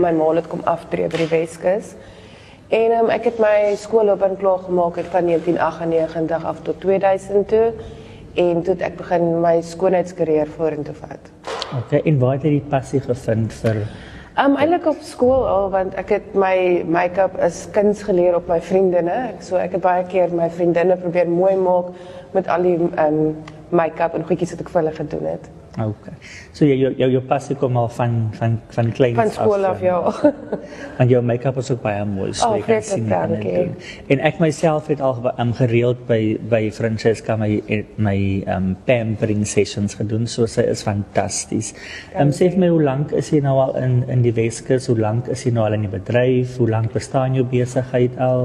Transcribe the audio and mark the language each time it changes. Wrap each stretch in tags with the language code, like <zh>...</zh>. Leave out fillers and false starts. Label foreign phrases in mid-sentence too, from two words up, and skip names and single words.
<af>My ma het kom aftree by die Weskus. En ek het my skoolloopbaan klaar gemaak van 1998 af tot 2000 toe. En toe het ek begin my skoonheidskarrière vorentoe vat. Okay, en waar het jy die passie gevind vir? Eintlik op skool al, want ek het my make-up as kuns geleer op my vriendinne. Ek het baie keer my vriendinne probeer mooi maak met al die make-up en goedjies wat ek vir hulle gedoen het. Okay. So jou passie kom al van kleins Van skool af, ja. Want jou make-up is ook baie mooi, so jy kan sien wat jy doen. En ek myself het al gereeld by Francesca my</af> <en>pampering sessions</en> <af>gedoen, so sy is fantasties. Sê vir my, hoe lank is jy nou al in die Weskus? Hoe lank is jy nou al in die bedryf? Hoe lank bestaan jou besigheid al?</af>